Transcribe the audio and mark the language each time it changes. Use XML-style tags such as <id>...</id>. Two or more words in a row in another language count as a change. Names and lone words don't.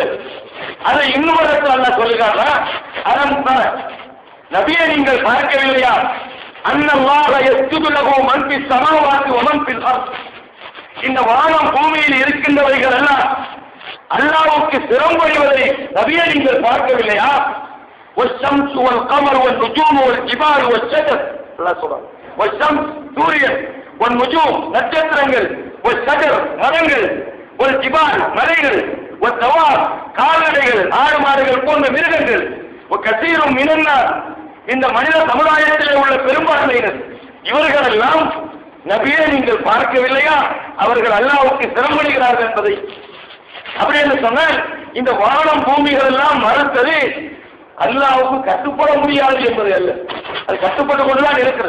<ta>அதை இன்னும் அல்லாஹ் சொல்லுகிறாரா, அதன் நபியை நீங்கள் பார்க்கவில்லையா,</ta> <ar>أن الله يسجد له من في السماوات ومن في الأرض.</ar> <ta>இந்த வானம் பூமியில் இருக்கின்றவைகள் எல்லாம் அல்லாஹ்வுக்கு சிரம்படிவதை நபியை நீங்கள் பார்க்கவில்லையா?</ta> <ar>والشمس والقمر والنجوم والجبال والشجر</ar> <ta>அல்லாஹ் சொல்றான். والشمس சூரியன், والنجوم நட்சத்திரங்கள், والشجر மரங்கள், والجبال மலைகள், والدواب கால்நடைகள் ஆடு மாடுகள் போன்ற மிருகங்கள்,</ta> <ar>وكثير من الناس</ar> <ta>இந்த மனித சமுதாயத்திலே உள்ள பெரும்பான்மையினர் இவர்கள் எல்லாம் நபியை நீங்கள் பார்க்கவில்லையா, அவர்கள் அல்லாஹ்வுக்கு சிரமப்படுகிறார்கள் என்பதை. அப்படி என்று சொன்னால் இந்த வானம் பூமிகள் எல்லாம் மறுத்தது அல்லாஹ்வுக்கு கட்டுப்பட முடியாது என்பது அல்ல, அது கட்டுப்பட்டு கொண்டுதான் இருக்கிறது.</ta>